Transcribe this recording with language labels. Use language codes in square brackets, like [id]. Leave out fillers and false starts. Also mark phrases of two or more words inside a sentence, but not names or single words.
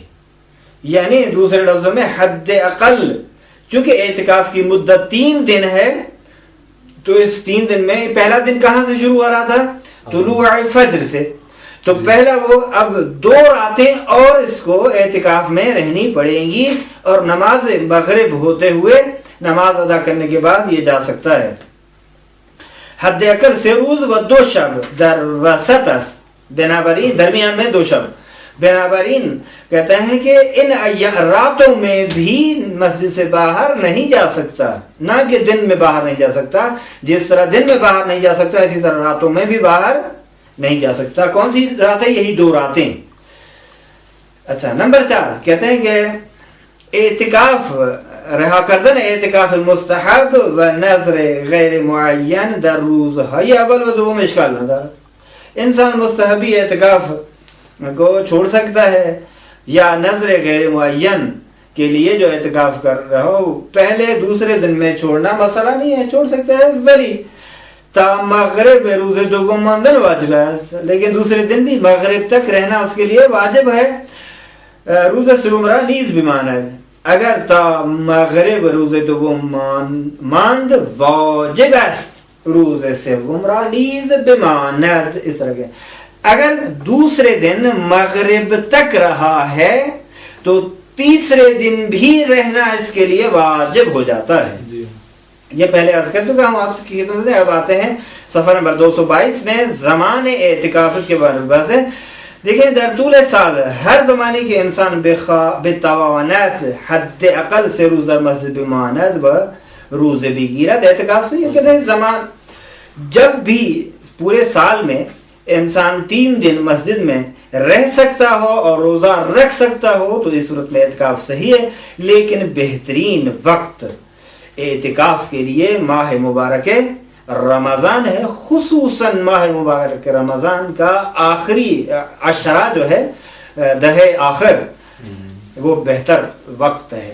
[ur] یعنی دوسرے لفظوں میں حد اقل چونکہ اعتکاف کی مدت 3 دن ہے تو اس 3 دن میں پہلا دن کہاں سے شروع ہو رہا تھا؟ طلوع فجر سے. تو پہلا وہ اب 2 راتیں اور اس کو اعتکاف میں رہنی پڑیں گی اور نماز مغرب ہوتے ہوئے نماز ادا کرنے کے بعد یہ جا سکتا ہے. [fa] حد اقل سے روز و 2 شب در وسط است، بنابراین [ur] درمیان میں [fa] 2 شب. [ur] بنابراین کہتے ہیں کہ ان راتوں میں بھی مسجد سے باہر نہیں جا سکتا، نہ کہ دن میں باہر نہیں جا سکتا. جس طرح دن میں باہر نہیں جا سکتا اسی طرح راتوں میں بھی باہر نہیں جا سکتا. کون سی راتیں؟ یہی 2 راتیں. اچھا نمبر 4 کہتے ہیں کہ اعتکاف [fa] رہا کردن اعتکاف مستحب و نظر غیر معین در روز های اول و دوم اشکال ندارد. [ur] انسان مستحبی اعتکاف کو چھوڑ سکتا ہے یا نظر غیر معین کے لیے جو اعتکاف کر رہا ہو پہلے دوسرے دن میں چھوڑنا مسئلہ نہیں ہے، چھوڑ سکتا ہے. [fa] ولی تا مغرب روز دوم ماندن واجب [ur] ہے، لیکن دوسرے دن بھی مغرب تک رہنا اس کے لیے واجب ہے. [fa] روز سوم را نیز بماند، اگر تا مغرب روز دوم ماند واجب است، روز سوم را نیز بماند. [ur] اس طرح کے اگر دوسرے دن مغرب تک رہا ہے تو تیسرے دن بھی رہنا اس کے لیے واجب ہو جاتا ہے. یہ پہلے عرض کر چکا ہوں آپ کی خدمت میں. اب آتے ہیں صفحہ نمبر 222 میں زمان اعتکاف اس کے بارے میں بحث ہے. [fa] دیکھیں در طول سال ہر زمانے کے انسان بتواند حد اقل سے روز در مسجد بماند و روز بگیرد. [ur] اعتکاف سے یہ کہتے ہیں زمان جب بھی پورے سال میں انسان 3 دن مسجد میں رہ سکتا ہو اور روزہ رکھ سکتا ہو تو اس صورت میں اعتکاف صحیح ہے. لیکن بہترین وقت اعتکاف کے لیے ماہ مبارک رمضان ہے، خصوصاً ماہ مبارک رمضان کا آخری عشرہ جو ہے 10 آخر وہ بہتر وقت ہے.